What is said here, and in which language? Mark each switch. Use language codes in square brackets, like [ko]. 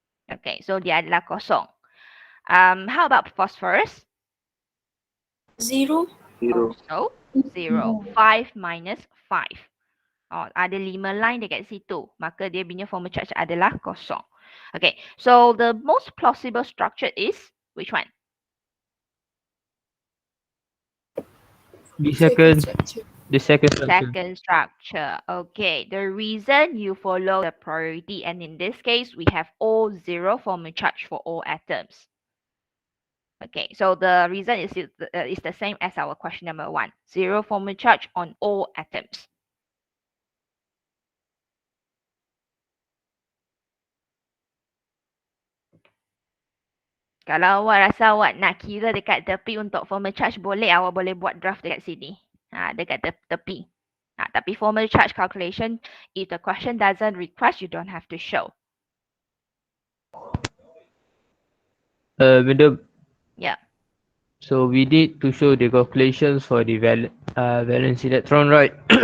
[ms] Okay, so dia adalah kosong. [en] How about phosphorus? 0. Also 0. 5 minus 5. [ms] Oh, ada 5 line dekat situ. Maka dia punya formal charge adalah kosong. [en] Okay, so the most plausible structure is which one? The second structure. Second structure. Okay, the reason you follow the priority, and in this case, we have all 0 formal charge for all atoms. Okay, so the reason is the same as our question number 1. 0 formal charge on all atoms. [ms] Kalau awak rasa awak nak kira dekat tepi untuk formal charge, boleh awak boleh buat draft dekat sini. Dekat tepi. Tapi [en] formal charge calculation, if the question doesn't request, you don't have to show. Madam. Yeah. So we need to show the calculations for the valence electron, right?